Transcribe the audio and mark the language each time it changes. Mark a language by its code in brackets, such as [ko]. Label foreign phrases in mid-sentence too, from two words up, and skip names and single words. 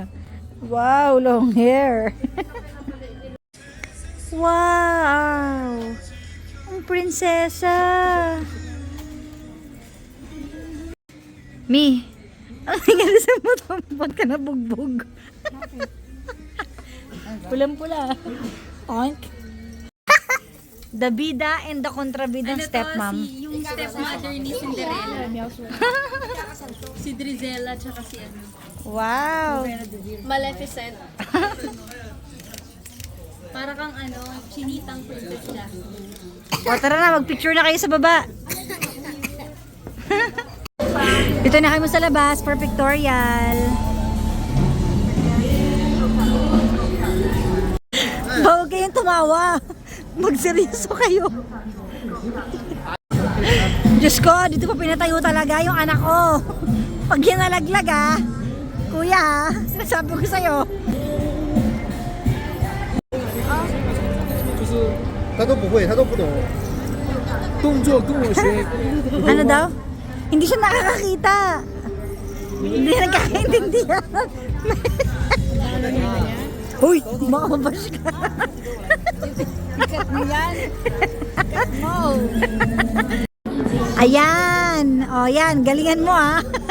[en] Wow, long hair. Wow. [tl] Ang prinsesa. Mi, ang nangyari sa mo? Ba't ka nabugbog? Pulang-pula. [en] Oink. The bida and the kontrabidang stepmom. [tl] Yung stepmother ni Cinderella. Si Drizella tsaka si ano. [en] Wow. Maleficent. [tl] Para kang ano, chinitang princess Jasmine. O tara na, mag-picture na kayo sa baba. Dito na kayo sa labas [en] for pictorial. [tl] Huwag kayong tumawa. Magseryoso kayo. Diyos ko, dito pa pinatayo talaga yung anak ko. Pag yan nalaglag ah. Kuya, sinasabi ko sa'yo. [zh] 他都不会，他都不懂。动作跟我学， [tl] Ano daw? Hindi siya nakakakita. Hindi nagkakaintindihan. Hoy, makabash ka. Sikat mo yan. Sikat mo. Ayan. O, yan. Galingan mo, ah.